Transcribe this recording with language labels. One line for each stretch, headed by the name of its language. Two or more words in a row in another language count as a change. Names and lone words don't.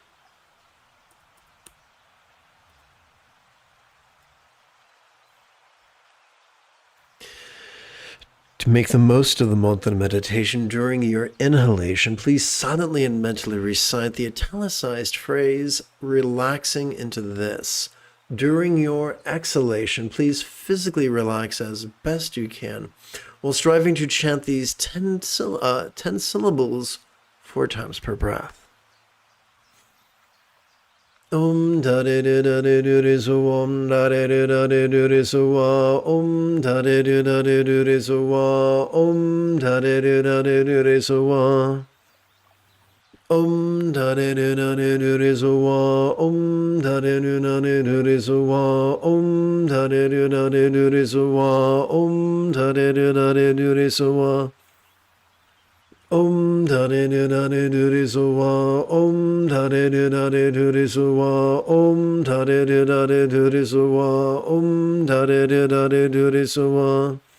English: To make the most of the mantra meditation during your inhalation, please silently and mentally recite the italicized phrase, relaxing into this. During your exhalation, please physically relax as best you can, while striving to chant these 10 syllables 4 times per breath. Om da de de da de do de so om da de de da de do de so wa om da de de da de do de so wa om da de de da de do de so wa om da de de da de do de so wa om da de de da de do de so wa om da de de da de do de so wa om da de de da de do de so wa Om da de de da de do de so wa om da de de da de do de so wa om da de de da de do de so wa om da de de da de do de so wa